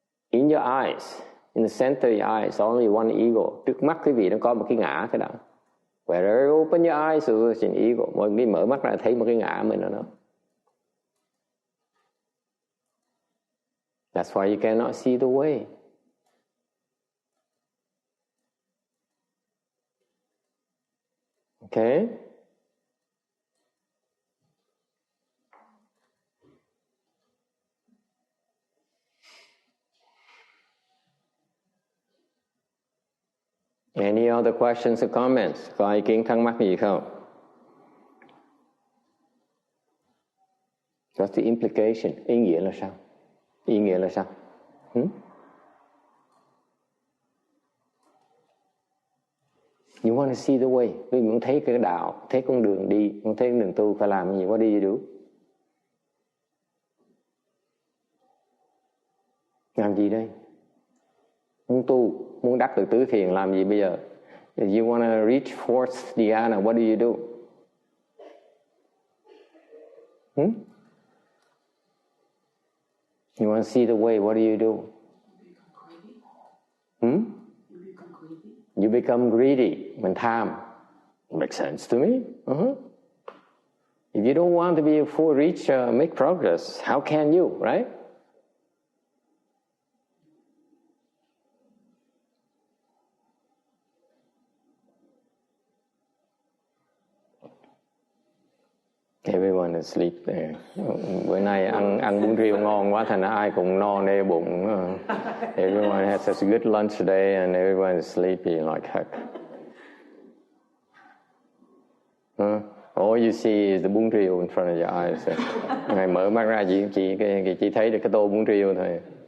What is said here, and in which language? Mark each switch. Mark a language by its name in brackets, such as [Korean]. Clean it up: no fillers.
[English] In your eyes, in the center of your eyes, only one ego. [Vietnamese] Trước mắt quý vị nó có một cái ngã cái đó. [English] Wherever you open your eyes, there's an ego. [Vietnamese] Mỗi khi mở mắt ra thấy một cái ngã mình ở đó. [English] That's why you cannot see the way. Okay? Any other questions or comments? [Vietnamese] Có ý kiến thắc mắc gì không? [English] What's the implication? [Vietnamese] Ý nghĩa là sao? Ý nghĩa là sao? [English] You want to see the way. [Vietnamese] Quý vị muốn thấy cái đạo, thấy con đường đi, muốn thấy con đường tu phải làm gì? [English] What do you do? [Vietnamese] Làm gì đây? Muốn tu, muốn đắc được tứ thiền làm gì bây giờ? [English] If you want to reach fourth dhyana, what do you do? You want to see the way, what do you do? You become greedy. [Vietnamese] Mình tham. [English] Makes sense to me. If you don't want to be a full reach, make progress, how can you, right? Everyone is asleep there. [Vietnamese] Bữa nay ăn bún riêu ngon quá thành ra ai cũng no nê bụng. [English] Everyone had such a good lunch today and everyone is sleepy like heck. all you see is the bún riêu in front of your eyes. [Vietnamese] Ngài mở mắt ra chỉ thấy được cái tô bún riêu thôi.